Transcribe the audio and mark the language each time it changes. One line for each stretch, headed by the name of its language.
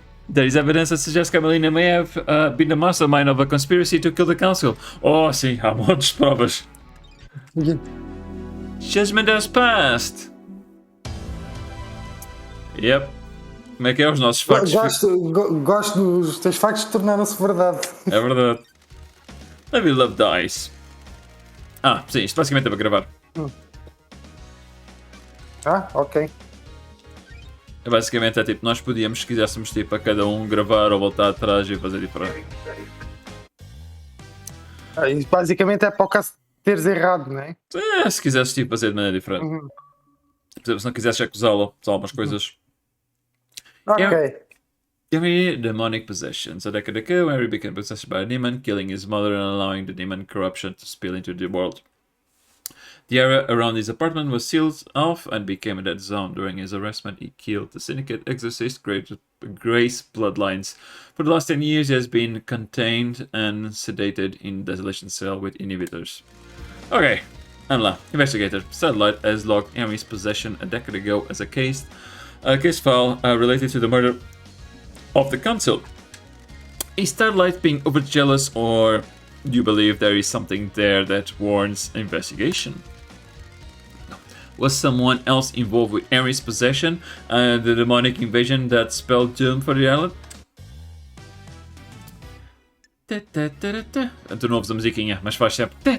English: There is evidence that suggests Carmelina may have been the mastermind of a conspiracy to kill the council.
Portuguese: Oh, sim, há montes de provas.
English: Yeah. Judgment has passed. Yep.
Portuguese: Como é que é os nossos factos? Gosto dos teus factos tornaram-se verdade. É verdade.
English: Lady Love Dice.
Portuguese: Sim, isto basicamente é para gravar. Ok. Basicamente é tipo, nós podíamos, se quiséssemos, tipo, a cada um gravar ou voltar atrás e fazer diferente. Isso basicamente é para o caso de teres errado, não é? Se quisesses, tipo, fazer de maneira diferente. Por exemplo, se não quisesses acusá-lo de algumas coisas. Ok.
English: Henry, demonic possessions. A decade ago, Henry became possessed by a demon, killing his mother and allowing the demon corruption to spill into the world. The area around his apartment was sealed off and became a dead zone. During his arrestment, he killed the syndicate exorcist Grace Bloodlines. For the last 10 years, he has been contained and sedated in desolation cell with inhibitors. Okay,
Portuguese: vamos lá.
English: Investigator. Satellite has logged Henry's possession a decade ago as a case file related to the murder of the council. Is Starlight being overjealous, or do you believe there is something there that warrants investigation? Was someone else involved with Henry's possession and the demonic invasion that spelled doom for the island?
Portuguese: Tu não ouves a musiquinha, mas faz sempre.